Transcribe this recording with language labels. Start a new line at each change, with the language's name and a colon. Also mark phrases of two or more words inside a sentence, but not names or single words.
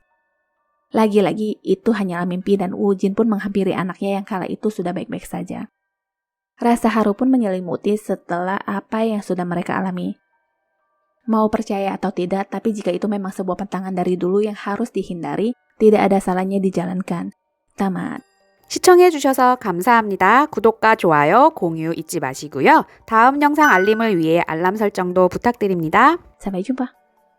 Indonesian: Lagi-lagi itu hanyalah mimpi dan Woo-jin pun menghampiri anaknya yang kala itu sudah baik-baik saja. Rasa haru pun menyelimuti setelah apa yang sudah mereka alami. Mau percaya atau tidak, tapi jika itu memang sebuah pantangan dari dulu yang harus dihindari, tidak ada salahnya dijalankan. Tamat.
Korean: 시청해주셔서 감사합니다. 구독과 좋아요, 공유 잊지 마시고요. 다음 영상 알림을 위해 알람 설정도 부탁드립니다.
Indonesian: Sampai jumpa.